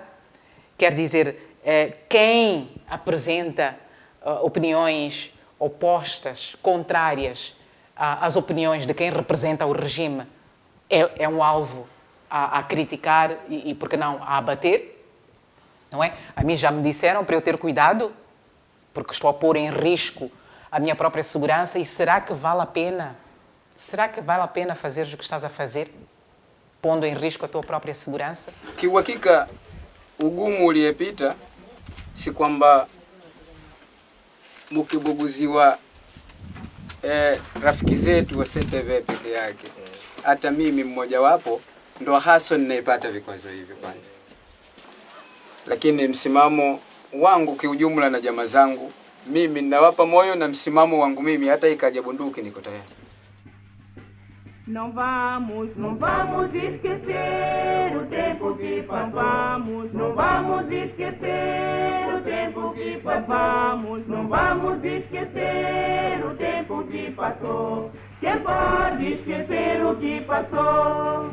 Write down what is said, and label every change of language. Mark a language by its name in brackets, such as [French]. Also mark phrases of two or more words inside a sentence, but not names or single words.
[Portuguese] Quer dizer, quem apresenta opiniões opostas, contrárias as opiniões de quem representa o regime é um alvo a criticar e, por que não, a abater, não é? A mim já me disseram para eu ter cuidado, porque estou a pôr em risco a minha própria segurança, e será que vale a pena? Será que vale a pena fazer o que estás a fazer, pondo em risco a tua própria segurança? [Swahili] Kiuhakika ugumu uliopita si kwamba mkibuguziwa rafiki zetu wa CTV peke yake. Hata mimi mmojawapo ndo haswa ninaipata vikwazo hivyo kwanza. Lakini msimamo wangu kiujumla na jamaa zangu, mimi ninawapa moyo na msimamo wangu mimi, hata ikaja bunduki niko tayari. [Portuguese] Não vamos esquecer o tempo que passamos. Não vamos esquecer o tempo que passamos. Não vamos esquecer o tempo que passou. Quem pode esquecer o que passou?